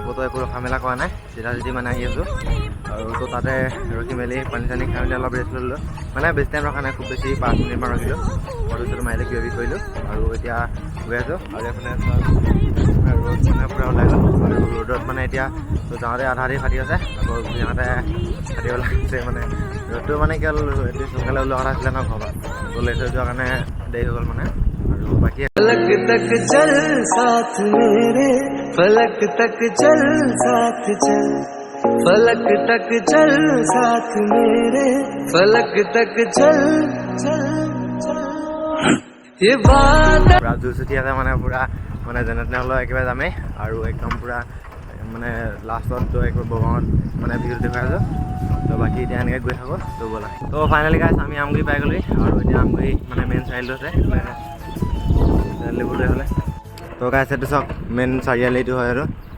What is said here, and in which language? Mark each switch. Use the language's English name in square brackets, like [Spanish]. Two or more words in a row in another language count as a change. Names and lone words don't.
[Assamese] ক'তো একো ৰখা মেলা কৰা নাই চিধা চিধি মানে আহি আছোঁ আৰু তো তাতে ৰখি মেলি পানী চানী খাই মেলি অলপ ৰেষ্ট ল'লোঁ মানে বেছি টাইম ৰখা নাই খুব বেছি 5 মিনিটমান ৰখিলোঁ ফটো চটো মাৰিলে কিবা কৰিলোঁ আৰু এতিয়া গৈ আছোঁ আৰু এইফালে ৰ'দ মানে পূৰা ওলাই গ'ল আৰু ৰ'দত মানে এতিয়া তো যাওঁতে আধা আধি ফাটি আছে আকৌ যাওঁতে ফাটি ওলাইছে মানে ৰ'দটো মানে কি হ'ল এটলিষ্ট সোনকালে ওলোৱা কথা আছিলে ন ঘৰৰ পৰা তো লেট হৈ যোৱাৰ কাৰণে দেৰি হৈ গ'ল মানে আৰু বাকী [Hindi] फलक तक चल साथ मेरे फलक तक चल साथ चल फलक तक चल साथ मेरे फलक तक चल चल चल ये बात [Assamese] পুৰা জোৰ চুটি আছে মানে পুৰা মানে যেনে তেনে হ'লেও একেবাৰে যামেই আৰু একদম পুৰা মানে লাষ্টত তো একবাৰ বগানত মানে ভিউটো দেখুৱাই আছোঁ তো বাকী এতিয়া এনেকৈ গৈ থাকোঁ তো ব'লা তো ফাইনেলি গাইছ আমি আমগুৰি পাই গ'লোহি আৰু এতিয়া আমগুৰি মানে মেইন চাৰিআলিটো আছে চাৰিআলিবোৰ এইফালে তো গাইছ এইটো চাওক মেইন চাৰিআলিটো হয় আৰু